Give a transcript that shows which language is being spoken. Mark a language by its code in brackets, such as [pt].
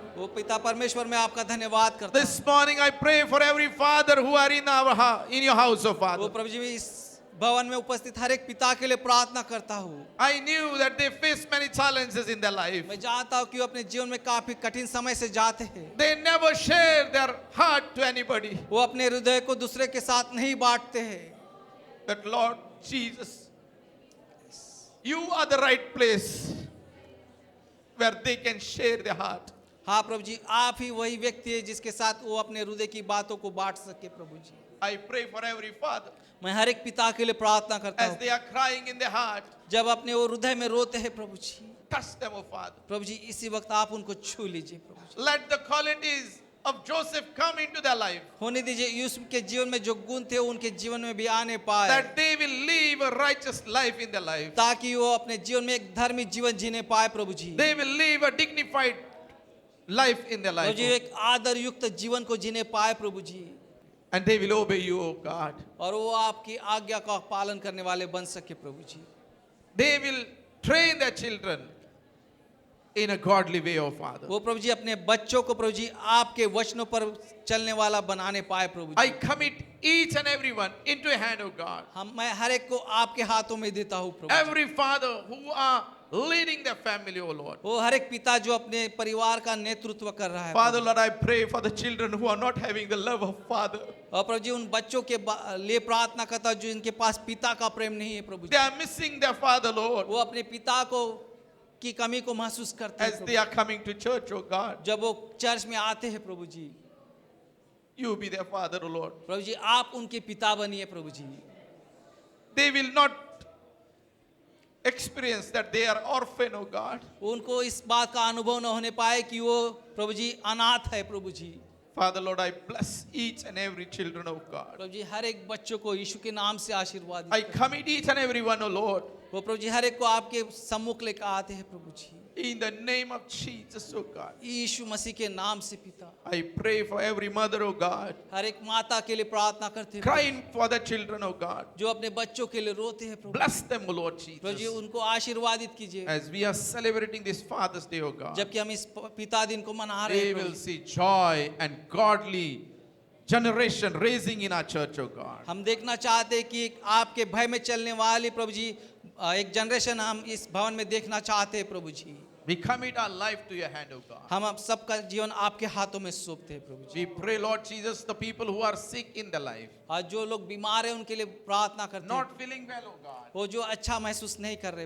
[hi] वो पिता परमेश्वर मैं आपका धन्यवाद करता हूँ [en] this morning I pray for every father who are in our in your house oh Father [hi] वो प्रभु जी इस भवन में उपस्थित हर एक पिता के लिए प्रार्थना करता हूँ [en] I knew that they face many challenges in their life [hi] मैं जानता हूँ कि वो अपने जीवन में काफी कठिन समय से जाते हैं [en] they never share their heart to anybody [hi] वो अपने हृदय को दूसरे के साथ नहीं बांटते हैं [en] that Lord Jesus you are the right place where they can share their heart [hi] हाँ प्रभु जी आप ही वही व्यक्ति है जिसके साथ वो अपने हृदय की बातों को बांट सके प्रभु जी [en] I pray for every father [hi] मैं हर एक पिता के लिए प्रार्थना करता [en] as [hi] हूँ [en] they are crying in their heart [hi] जब अपने वो हृदय में रोते हैं प्रभु जी [en] touch them oh Father [hi] प्रभु जी इसी वक्त आप उनको छू लीजिए प्रभु जी [en] let the qualities of Joseph come into their life [hi] होने दीजिए यूसुफ के जीवन में जो गुण थे उनके जीवन में भी आने पाए [en] that they will live a righteous life in their life [hi] ताकि वो अपने जीवन में एक धार्मिक जीवन जीने पाए प्रभु जी [en] they will live a dignified life in their [hi] Prabhu [en] life [hi] जी एक आदर युक्त जीवन को जीने पाए प्रभु जी [en] and they will obey you oh God [hi] और वो आपकी आज्ञा का पालन करने वाले बन सके प्रभु जी [en] they will train their children in a godly way oh Father [hi] वो प्रभु जी अपने बच्चों को प्रभु जी आपके वचनों पर चलने वाला बनाने पाए प्रभु [en] I [hi] ji [en] commit each and everyone into your hand oh God [hi] मैं हर एक को आपके हाथों में देता हूँ प्रभु जी। [en] every father who are leading their family oh Lord [hi] वो हर एक पिता जो अपने परिवार का नेतृत्व कर रहा है [en] Father Lord I pray for the children who are not having the love of father [hi] और प्रभु जी उन बच्चों के लिए प्रार्थना करता हूं जो इनके पास पिता का प्रेम नहीं है प्रभु [en] they [hi] ji [en] are missing their father Lord [hi] वो अपने पिता को की कमी को महसूस करते [en] as [hi] हैं [en] they are coming to church oh God [hi] जब वो चर्च में आते हैं प्रभु जी [en] you be their father oh Lord [hi] प्रभु जी आप उनके पिता बनिए प्रभु जी [en] they will not experience that they are orphan oh God [hi] उनको इस बात का अनुभव न होने पाए कि वो प्रभु जी अनाथ है प्रभु जी [en] Father Lord I bless each and every children of God [hi] प्रभु जी हर एक बच्चों को यीशु के नाम से आशीर्वाद [en] I commit each and every one oh Lord [hi] वो प्रभु जी हर एक को आपके सम्मुख लेकर आते हैं प्रभु जी [en] in the name of Jesus oh God [hi] यीशु मसीह के नाम से पिता [en] I pray for every mother oh God [hi] हर एक माता के लिए प्रार्थना करते हैं [en] crying for the children oh God [hi] जो अपने बच्चों के लिए रोते हैं प्रभु [en] bless them oh Lord [hi] प्रभु जी [en] Jesus [hi] उनको आशीर्वादित कीजिए [en] as we are celebrating this Father's Day oh God [hi] जबकि हम इस पिता दिन को मना रहे [en] we [hi] हैं [en] will [hi] Prabhu. [en] see joy and godly generation raising in our church oh God [hi] हम देखना चाहते हैं कि एक आपके भय में चलने वाली प्रभु जी एक जनरेशन हम इस भवन में देखना चाहते हैं प्रभु जी [en] We commit our life to your hand, O God. [hi] हम आप सबका जीवन आपके हाथों में सौंपते हैं प्रभु जी। [en] We pray, Lord Jesus, the people who are sick in their life, [hi] आज जो लोग बीमार हैं उनके लिए प्रार्थना करते हैं, [en] not feeling well, O God. [hi] वो जो अच्छा महसूस नहीं कर रहे,